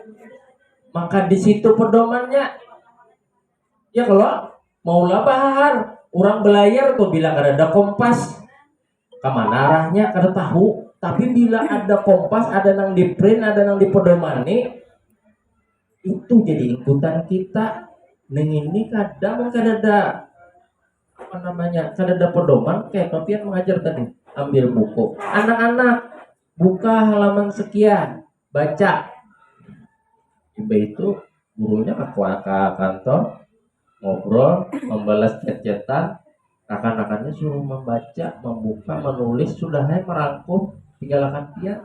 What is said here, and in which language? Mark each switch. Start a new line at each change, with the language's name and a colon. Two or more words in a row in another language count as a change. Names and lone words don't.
Banjar: Maka di situ pedomannya ya kalau mau bahar orang belayar tuh bilang ada kompas kemana arahnya kada tahu tapi bila ada kompas ada nang di print ada nang di pedomani itu jadi ikutan kita neng ini kadang kada ada apa namanya kada ada pedoman kayak papian mengajar tadi ambil buku anak-anak buka halaman sekian baca ibu itu gurunya ke kantor ngobrol, membalas chat-chatan, akan-akannya suruh membaca, membuka, menulis, sudah merangkum, tinggal akan dia.